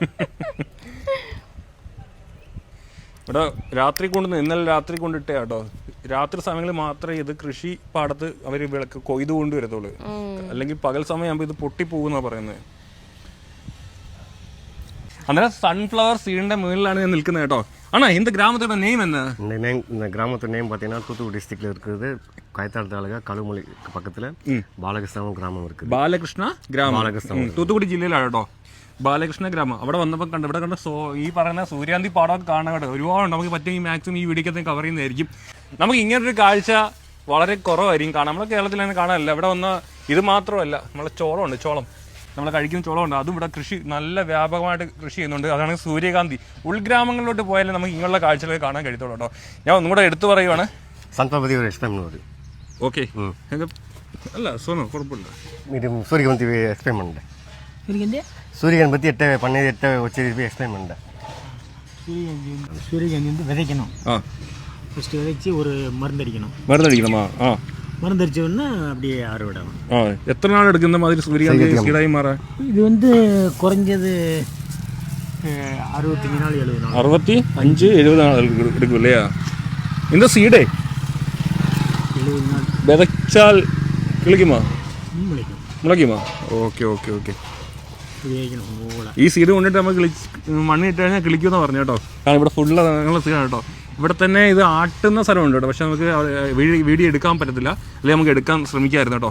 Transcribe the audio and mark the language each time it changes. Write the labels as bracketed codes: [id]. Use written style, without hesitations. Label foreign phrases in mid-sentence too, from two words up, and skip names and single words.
[ml] ഇവിടെ രാത്രി ഇന്നലെ രാത്രി കൊണ്ടിട്ടേ കേട്ടോ. രാത്രി സമയങ്ങളിൽ മാത്രമേ ഇത് കൃഷി പാടത്ത് അവര് വിളക്ക് കൊയ്ത് കൊണ്ടുവരത്തുള്ളൂ. അല്ലെങ്കിൽ പകൽ സമയമാകുമ്പോൾ ഇത് പൊട്ടിപ്പോകുന്നാ പറയുന്നത്. അന്നേരം [en] sunflower seed [ml] മുകളിലാണ് ഞാൻ നിൽക്കുന്നത് കേട്ടോ. [ta] ஆனா இந்த கிராமத்தோட நேம் என்ன? இந்த கிராமத்தோட நேம் பார்த்தீங்கன்னா தூத்துக்குடி டிஸ்ட்ரிக்ட்ல இருக்குது கைத்தாள் தாலுகா கழுமொழி பக்கத்துல ബാലകൃഷ്ണ ഗ്രാമം இருக்குது. [ml] ബാലകൃഷ്ണ ഗ്രാമം തൂത്തുക്കുടി ജില്ലയിലാണ് കേട്ടോ. ബാലകൃഷ്ണ ഗ്രാമം. അവിടെ വന്നപ്പോൾ ഇവിടെ കണ്ട ഈ പറയുന്ന സൂര്യാന്തി പാടമൊക്കെ കാണാൻ കേട്ടോ. ഒരുപാടുണ്ട്. നമുക്ക് പറ്റുമെങ്കിൽ മാക്സിമം ഈ വീഡിയോക്കകത്ത് കവർ ചെയ്യുന്നതായിരിക്കും. നമുക്ക് ഇങ്ങനൊരു കാഴ്ച വളരെ കുറവായിരിക്കും കാണാം. നമ്മളെ കേരളത്തിൽ തന്നെ കാണാനില്ല. ഇവിടെ വന്ന ഇത് മാത്രമല്ല, നമ്മളെ ചോളമുണ്ട്, ചോളം നമ്മൾ കഴിക്കുന്ന ചോളമുണ്ട്. അതും ഇവിടെ കൃഷി നല്ല വ്യാപകമായിട്ട് കൃഷി ചെയ്യുന്നുണ്ട്. അതാണ് സൂര്യകാന്തി. ഉൾഗ്രാമങ്ങളിലോട്ട് പോയാലേ നമുക്ക് ഇങ്ങനെയുള്ള കാഴ്ചകളൊക്കെ കാണാൻ കഴിയത്തുള്ളൂ കേട്ടോ. ഞാൻ ഒന്നും കൂടെ എടുത്തു പറയുവാണ്. [en] sunflower explain [ta] பண்ணுவாரு. [ml] ഓക്കെ, അല്ല സോനു കുഴപ്പമില്ല. [ta] இது சூரியகாந்தி எக்ஸ்பிளைன் பண்ணுறேன். சூரியகாந்தி பற்றி எட்ட வச்சு எக்ஸ்பிளைன் பண்ணுறேன். சூரியகாந்தி வந்து விதைக்கணும். ஃபஸ்ட்டு விதைச்சி ஒரு மருந்தடிக்கணும். மருந்தடிக்கணுமா? மருந்தடிச்ச உடனே அப்படியே அறுவடை. எத்தனை நாள் எடுக்கும் இந்த மாதிரி சூரியகாந்தி சீடாகி மாற? இது வந்து குறைஞ்சது 65 நாள் 70 நாள். 65-70 நாள் எடுக்கும் இல்லையா? இந்த சீடே 70 நாள் [ml] விதைச்சால் കിളിക്കുമോ? മുളയ്ക്കുമോ? ഓക്കെ ഓക്കെ ഓക്കെ. ഈ സീഡ് കൊണ്ടിട്ട് നമുക്ക് മണ്ണിട്ട് കഴിഞ്ഞാൽ കിളിക്കുമെന്ന് പറഞ്ഞു കേട്ടോ. കാരണം ഇവിടെ ഫുള്ള് ഞങ്ങളുടെ സീഡാണ് കേട്ടോ. ഇവിടെ തന്നെ ഇത് ആട്ടുന്ന സ്ഥലമുണ്ട് കേട്ടോ. പക്ഷെ നമുക്ക് വീഡിയോ എടുക്കാൻ പറ്റത്തില്ല, അല്ലെങ്കിൽ നമുക്ക് എടുക്കാൻ ശ്രമിക്കാമായിരുന്നു കേട്ടോ.